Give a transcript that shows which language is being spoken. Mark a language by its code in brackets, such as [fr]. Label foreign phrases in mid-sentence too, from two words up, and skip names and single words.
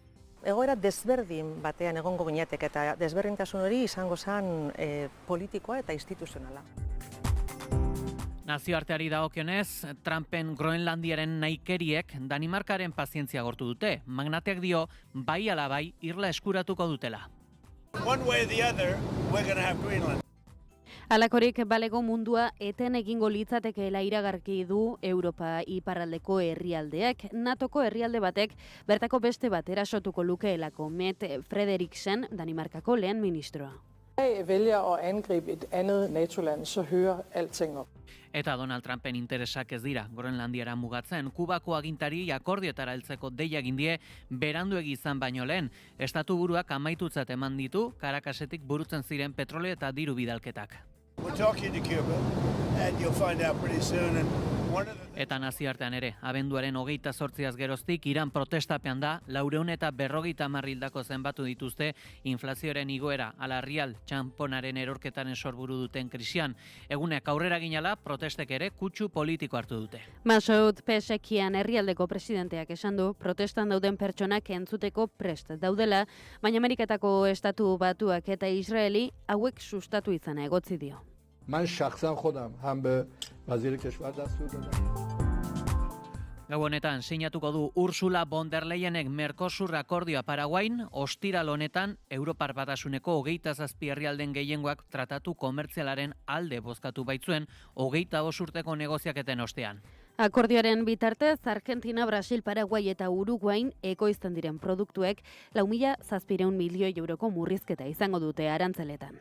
[eu] Egoera desberdin batean egongo ginetek eta desberdintasun hori izango zen politikoa eta instituzionala. Nazioarteari dagokionez, Trumpen Groenlandiaren naikeriek Danimarkaren pazientzia gortu dute. Magnateak dio, bai ala bai, irla eskuratuko dutela. [en] One way or the other, we're going to have Greenland. [eu] Halakorik balego mundua eten egingo litzatekeela iragarki du Europa iparraldeko herrialdeak. NATOko herrialde batek bertako beste bat erasotuko lukeelako Mette Frederiksen, Danimarkako lehen ministroa. [da] Vælger at angribe et andet NATO-land, så hører alting op. [eu] Eta Donald Trumpen interesak ez dira Groenlandiara mugatzen. Kubako agintari akordioetara heltzeko deia egin die beranduegi izan baino lehen. Estatuburuak amaitutzat eman ditu Caracassetik burutzen ziren petrolio eta diru bidalketak. [en] We're talking to Cuba, and you'll find out pretty soon. And [eu] Eta nazioartean ere, abenduaren 28az geroztik, Iran protestapean da, 450 hildako zenbatu dituzte inflazioaren igoera, ala rial txamponaren erorketaren sorburu duten krisian. Egunek aurrera ginala, protestek ere kutsu politiko hartu dute. Masoud Pezekian herrialdeko presidenteak esan du, protestan dauden pertsonak entzuteko prest daudela, baina Ameriketako Estatu Batuak eta Israeli hauek sustatu izana egotzi dio. [fa] من شخصا خودم هم به وزیر کشور دستور دادم. [eu] Gau honetan, sinatuko du Ursula von der Leyenek Mercosur akordioa Paraguain, ostiral honetan, Europar Batasuneko 27 herrialden gehiengoak tratatu komertzialaren alde bozkatu baitzuen 25 urteko negoziaketen ostean. Akordioaren bitartez, Argentina, Brasil, Paraguai eta Uruguain ekoizten diren produktuek 4.700 milioi euroko murrizketa izango dute arantzeletan.